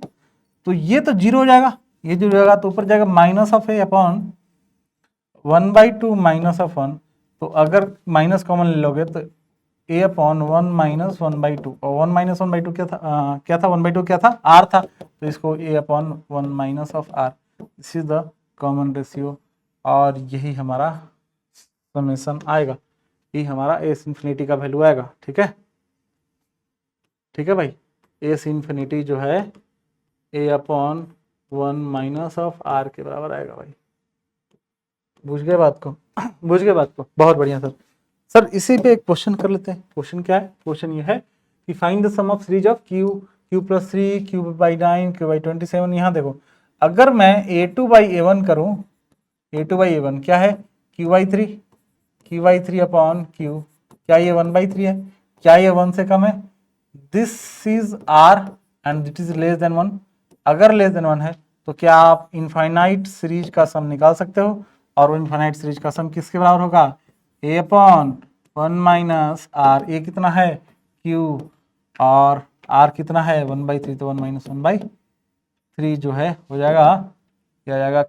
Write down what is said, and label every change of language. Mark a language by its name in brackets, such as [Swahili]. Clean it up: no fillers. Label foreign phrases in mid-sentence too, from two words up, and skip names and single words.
[Hindi] तो ये तो 0 हो जाएगा, ये 0 हो जाएगा तो ऊपर जाएगा [English] minus of a upon 1/2 minus of 1. [Hindi] तो अगर माइनस कॉमन ले लोगे तो [English] a upon 1 minus 1/2, [Hindi] और [English] 1 minus 1/2 [Hindi] क्या था? क्या था 1/2 क्या था? आर था, तो इसको [English] a upon 1 minus of r, this is the common ratio, [Hindi] और यही हमारा समेशन आएगा, ये हमारा [English] S infinity [Hindi] का वैल्यू आएगा, ठीक है। ठीक है भाई, [English] S infinity [Hindi] जो है [English] a upon 1 minus of r [Hindi] के बराबर आएगा भाई। बुझ गए बात को? बुझ गए बात को? बहुत बढ़िया सर। सर इसी पे एक क्वेश्चन कर लेते हैं। क्वेश्चन क्या है? क्वेश्चन ये है कि [English] find the sum of series of q plus 3, q/9, q/27. [Hindi] यहाँ देखो, अगर मैं a2/a1 करूँ, a2/a1 क्या है? [English] q/3 upon q, [Hindi] क्या ये 1/3 है? क्या ये 1 से कम है? [English] This is r and that is less than 1. [Hindi] अगर [English] less than 1 [Hindi] है तो क्या आप [English] infinite series [Hindi] का सम निकाल सकते हो? और वो [English] infinite series [Hindi] का सम किसके बराबर होगा? [English] a upon 1 minus r. [Hindi] ए कितना है? क्यू, और आर कितना है? 1/3, तो [English] 1 minus 1/3 [Hindi] जो है हो जाएगा, क्या आ जाएगा?